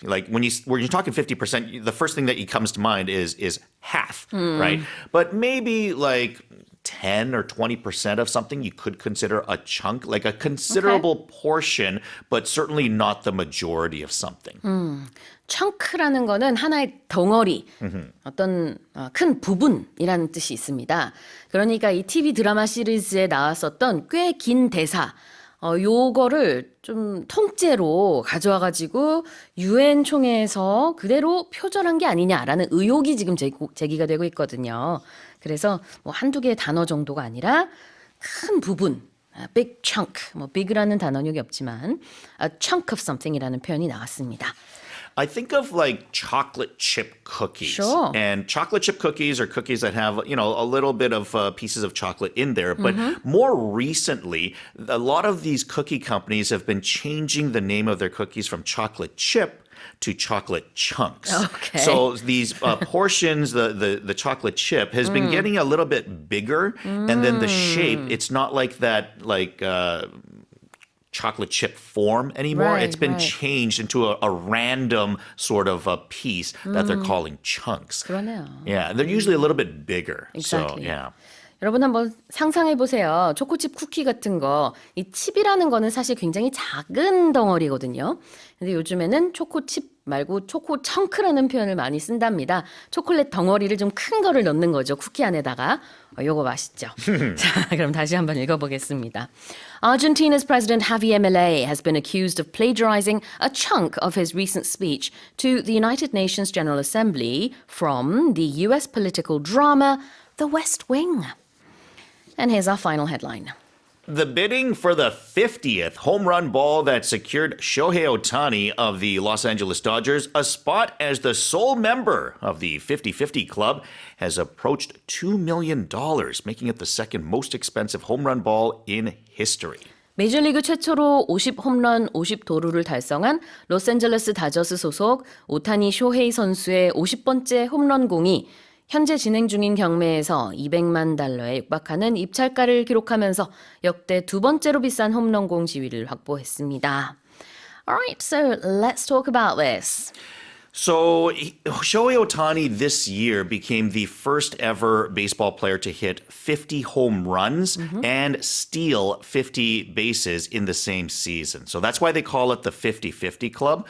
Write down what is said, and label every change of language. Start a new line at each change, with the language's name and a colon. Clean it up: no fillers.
English: Like when you're talking 50%, the first thing that comes to mind is half, right? But maybe like 10 or 20% of something you could consider a chunk, like a considerable portion, but certainly not the majority of something.
Korean: chun크라는 거는 하나의 덩어리, 어떤 큰 부분이라는 뜻이 있습니다. 그러니까 이 TV 드라마 시리즈에 나왔었던 꽤 긴 대사, 요거를 좀 통째로 가져와가지고 유엔 총회에서 그대로 표절한 게 아니냐라는 의혹이 지금 제기가 되고 있거든요. 그래서 뭐 한두 개의 단어 정도가 아니라 큰 부분,
English: big chunk,
Korean: 뭐 big라는 단어는 여기 없지만
English: a chunk of something
Korean: 이라는 표현이 나왔습니다.
English: I think of like chocolate chip cookies. Sure. And chocolate chip cookies are cookies that have, a little bit of pieces of chocolate in there. But more recently, a lot of these cookie companies have been changing the name of their cookies from chocolate chip to chocolate chunks. Okay. So these portions, the chocolate chip has been getting a little bit bigger. And then the shape, it's not like that, chocolate chip form anymore. Right, It's been right. changed into a random sort of a piece that they're calling chunks.
Korean: 그러네요.
English: Yeah, they're usually a little bit bigger. Exactly. So, yeah.
Korean: 여러분 한번 상상해 보세요. 초코칩 쿠키 같은 거, 이 칩이라는 거는 사실 굉장히 작은 덩어리거든요. 근데 요즘에는 초코칩 말고 초코 청크라는 표현을 많이 쓴답니다. 초콜릿 덩어리를 좀 큰 거를 넣는 거죠. 쿠키 안에다가. 요거 맛있죠. 자, 그럼 다시 한번 읽어보겠습니다.
English: Argentina's President Javier Milei has been accused of plagiarizing a chunk of his recent speech to the United Nations General Assembly from the US political drama The West Wing. And here's our final headline. The bidding for the 50th home run ball that secured Shohei Ohtani of the Los Angeles Dodgers a spot as the sole member of the 50-50 club has approached $2 million, making it the second most expensive home run ball in history.
Korean: 메이저리그 최초로 50홈런 50도루를 달성한 로스앤젤레스 다저스 소속 오타니 쇼헤이 선수의 50번째 홈런공이 현재 진행 중인 경매에서 $200만 육박하는 입찰가를 기록하면서 역대 두 번째로 비싼 홈런공 지위를 확보했습니다.
English: Alright, so let's talk about this. So Shohei Ohtani this year became the first ever baseball player to hit 50 home runs and steal 50 bases in the same season. So that's why they call it the 50-50 club.